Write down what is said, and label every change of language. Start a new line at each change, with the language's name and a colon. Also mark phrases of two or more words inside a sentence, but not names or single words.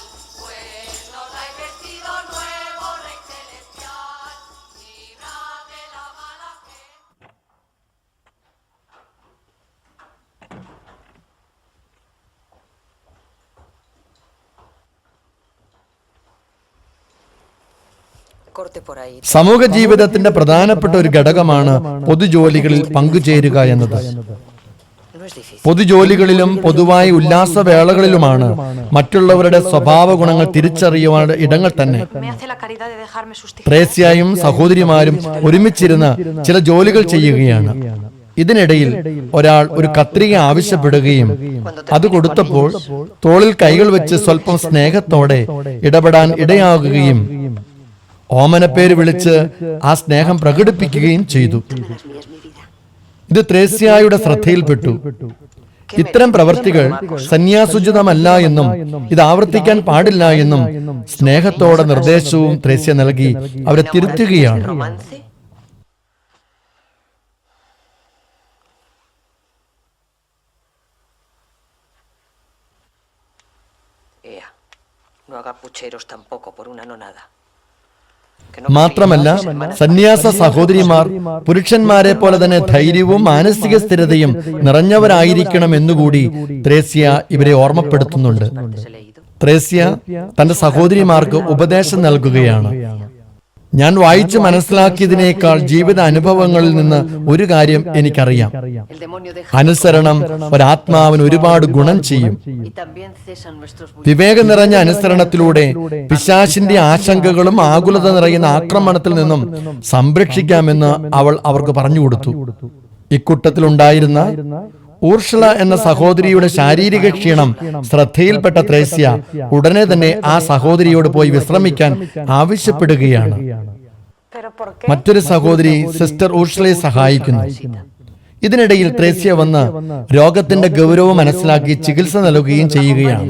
Spanish: Pues nos dais vestido nuevo, Rey celestial, librad de la mala gente. Corte por ahí.
Malayalam: സമൂഹ ജീവിതത്തിന്റെ പ്രധാനപ്പെട്ട ഒരു ഘടകമാണ് പൊതുജോലികളിൽ പങ്കുചേരുക എന്നത്.
Spanish: No es difícil.
Malayalam: പൊതുജോലികളിലും പൊതുവായി ഉല്ലാസവേളകളിലുമാണ് മറ്റുള്ളവരുടെ സ്വഭാവ ഗുണങ്ങൾ തിരിച്ചറിയുവാനുള്ള ഇടങ്ങൾ തന്നെ.
Spanish: Me hace la caridad de dejarme sus tijeras.
Malayalam: ത്രേസ്യായും സഹോദരിമാരും ഒരുമിച്ചിരുന്ന് ചില ജോലികൾ ചെയ്യുകയാണ്. ഇതിനിടയിൽ ഒരാൾ ഒരു കത്രിക ആവശ്യപ്പെടുകയും അത് കൊടുത്തപ്പോൾ തോളിൽ കൈകൾ വെച്ച് സ്വല്പം സ്നേഹത്തോടെ ഇടപെടാൻ ഇടയാകുകയും ഓമനപ്പേര് വിളിച്ച് ആ സ്നേഹം പ്രകടിപ്പിക്കുകയും ചെയ്തു.
Spanish: Las mías, mi vida.
Malayalam: ഇത് ത്രേസ്യായുടെ ശ്രദ്ധയിൽപ്പെട്ടു. ഇത്തരം പ്രവർത്തികൾ സന്യാസുചിതമല്ല എന്നും ഇത് ആവർത്തിക്കാൻ പാടില്ല എന്നും സ്നേഹത്തോടെ നിർദ്ദേശവും ത്രേസ്യ നൽകി അവരെ തിരുത്തുകയാണ്.
Spanish: Romance. Ea, no haga pucheros tampoco por una nonada. Que no
Malayalam: മാത്രമല്ല സന്യാസ സഹോദരിമാർ പുരുഷന്മാരെ പോലെ തന്നെ ധൈര്യവും മാനസിക സ്ഥിരതയും നിറഞ്ഞവരായിരിക്കണം എന്നുകൂടി ത്രേസ്യ ഇവരെ ഓർമ്മപ്പെടുത്തുന്നുണ്ട്.
Spanish: antes he leído.
Malayalam: ത്രേസ്യ തന്റെ സഹോദരിമാർക്ക് ഉപദേശം നൽകുകയാണ്. ഞാൻ വായിച്ച് മനസ്സിലാക്കിയതിനേക്കാൾ ജീവിത അനുഭവങ്ങളിൽ നിന്ന് ഒരു കാര്യം എനിക്കറിയാം.
Spanish: El demonio deja
Malayalam: അനുസരണം ഒരാത്മാവിന് ഒരുപാട് ഗുണം ചെയ്യും.
Spanish: y también cesan nuestros
Malayalam: വിവേകം നിറഞ്ഞ അനുസരണത്തിലൂടെ പിശാചിന്റെ ആശങ്കകളും ആകുലത നിറയുന്ന ആക്രമണത്തിൽ നിന്നും സംരക്ഷിക്കാമെന്ന് അവൾ അവർക്ക് പറഞ്ഞുകൊടുത്തു. ഇക്കൂട്ടത്തിലുണ്ടായിരുന്ന ഊർഷള എന്ന സഹോദരിയുടെ ശാരീരിക ക്ഷീണം ശ്രദ്ധയിൽപ്പെട്ട ത്രേസ്യ ഉടനെ തന്നെ ആ സഹോദരിയോട് പോയി വിശ്രമിക്കാൻ ആവശ്യപ്പെടുകയാണ്.
Spanish: ¿Pero por qué?
Malayalam: മറ്റൊരു സഹോദരി സിസ്റ്റർ ഊർഷളയെ സഹായിക്കുന്നു. ഇതിനിടയിൽ ത്രേസ്യ വന്ന് രോഗത്തിന്റെ ഗൗരവം മനസ്സിലാക്കി ചികിത്സ നൽകുകയും ചെയ്യുകയാണ്.